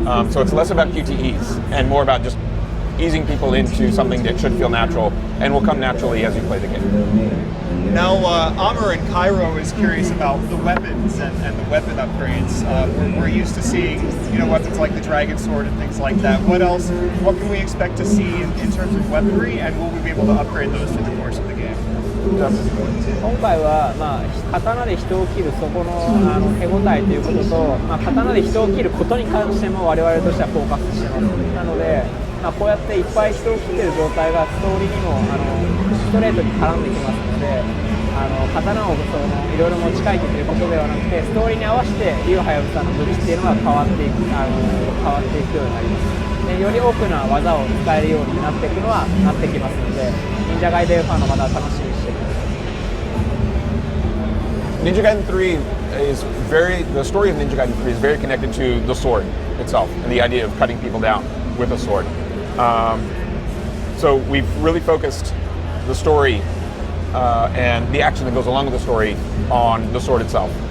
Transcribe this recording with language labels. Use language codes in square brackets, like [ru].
[en] So it's less about QTEs and more about just easing people into something that should feel natural and will come naturally as you play the game. Now, Amr in Cairo is curious about the weapons and the weapon upgrades. We're used to seeing, weapons like the Dragon Sword and things like that. What can we expect to see in terms of weaponry, and will we be able to upgrade those through the course of the game? [ja] 今回は、刀で人を切るそこの、手応えということと、刀で人を切ることに関しても我々としてはフォーカスしてます。なので、こうやっていっぱい人を切ってる状態がストーリーにもストレートに絡んできますので、刀をいろいろ持ち帰ってということではなくて、ストーリーに合わせて竜はやぶさの武器っていうのが変わっていくようになります。でより多くの技を使えるようになっていくのはなってきますので、忍者ガイデンファンの方は楽しみにしてください。 [en] Ninja Gaiden 3 the story of Ninja Gaiden 3 is very connected to the sword itself and the idea of cutting people down with a sword. So we've really focused the story and the action that goes along with the story on the sword itself.